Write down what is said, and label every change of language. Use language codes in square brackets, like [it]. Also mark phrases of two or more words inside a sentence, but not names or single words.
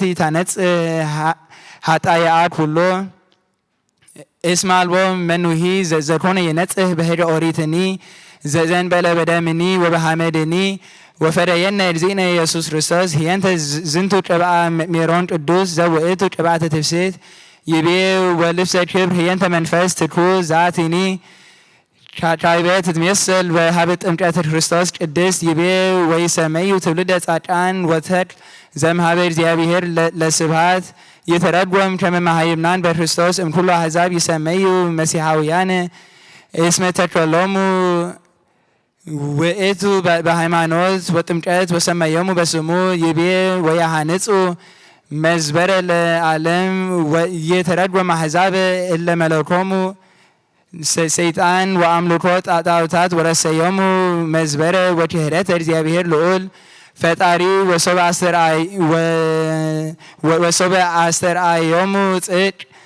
[gez] ታነጽእ ኃጣውእ ኩሎ እስመ አልቦ መኑሂ ዘኮነ ይነጽህ በሄደ ኦሪትኒ ዘንበለ በደምኒ ወበሐመድኒ ወፈደየነ እግዚእነ ኢየሱስ ክርስቶስ ህየንተ ዝንቱ ቅብአ ሜሮን ቅዱስ ዘውእቱ ቅብአተ ትፍስሕት ይቤ ወልብሰ ክብር ህየንተ መንፈስ ትኩስ ዛቲኒ ሻይበት ትመስል በሀበ ጥምቀት ክርስቶስ ቅድስት ይቤ ወይሰመዩ ትውልደ ጻድቃን ወተክል ዘእምኀበ እግዚአብሔር ለስብሐት የተረጎም ከመ መሃይምናን በክርስቶስ እምኩሉ አሕዛብ ይሰመዩ መሲሐውያን እስመ ተከሎሙ ውእቱ በሃይማኖት ወጥምቀት ወሰመዮሙ በስሙ ይቤ ወያሃንጹ መዝበረ ለዓለም የተረጎም አሕዛብ እለ መለኮሙ ሰይጣን ወአምልኮ ጣዖታት ወረሰዮሙ መዝበረ ወክህደተ እግዚአብሔር ልዑል ፈጣሪ ወሶበ አስተርአዮሙ ጽድቅ